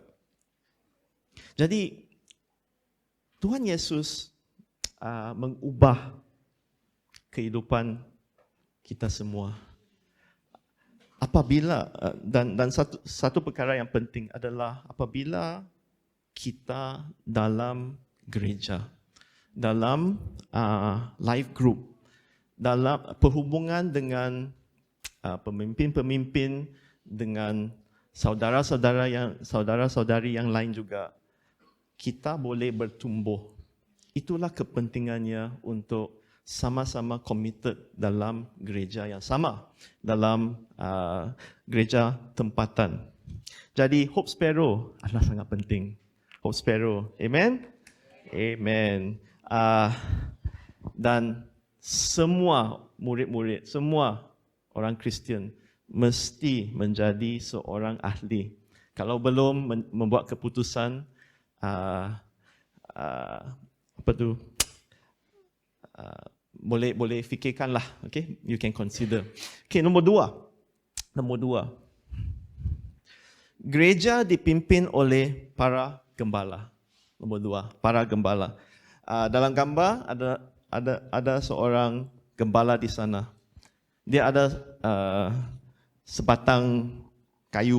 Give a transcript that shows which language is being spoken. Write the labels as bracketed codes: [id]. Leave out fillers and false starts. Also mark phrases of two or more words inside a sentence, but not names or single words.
[ms] Jadi Tuhan Yesus mengubah kehidupan kita semua. Apabila dan satu perkara yang penting adalah apabila kita dalam gereja, dalam [en] life group, [ms] dalam perhubungan dengan pemimpin-pemimpin, dengan saudara-saudari yang lain juga, kita boleh bertumbuh. Itulah kepentingannya untuk sama-sama committed dalam gereja yang sama, dalam gereja tempatan. Jadi Hope Sparrow adalah sangat penting. Hope Sparrow, amen? Amen. Dan semua murid-murid, semua orang Kristian mesti menjadi seorang ahli. Kalau belum membuat keputusan, boleh fikirkanlah, okay? [en] You can consider. [ms] Okay, nombor dua. Gereja dipimpin oleh para gembala. Nombor 2, para gembala. Dalam gambar ada seorang gembala di sana. Dia ada sebatang kayu.